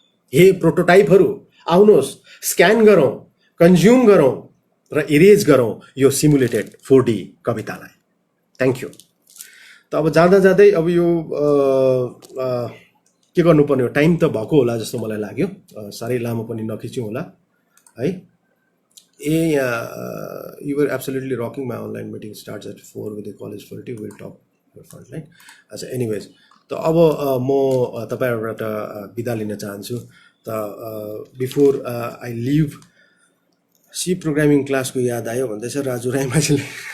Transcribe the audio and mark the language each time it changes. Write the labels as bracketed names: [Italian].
[Nepali] हे प्रोटोटाइपहरू आउनुहोस् स्क्यान गरौँ, कन्ज्युम गरौँ र इरेज गरौँ यो सिमुलेटेड 4D कवितालाई। [English] Thank you. [Nepali] त अब जाँदा जाँदै अब यो के गर्नुपर्ने हो, टाइम त भएको होला जस्तो मलाई लाग्यो। साह्रै लामो पनि नखिच्यौँ होला है। [English] You were absolutely rocking. My online meeting starts at 4 with the college faculty. We'll talk your frontline. [Nepali] अच्छा एनिवेज त अब म तपाईँहरूबाट बिदा लिन चाहन्छु। त [English] before I leave [Nepali] C programming क्लासको याद आयो भन्दैछ राजु राईमाझीले।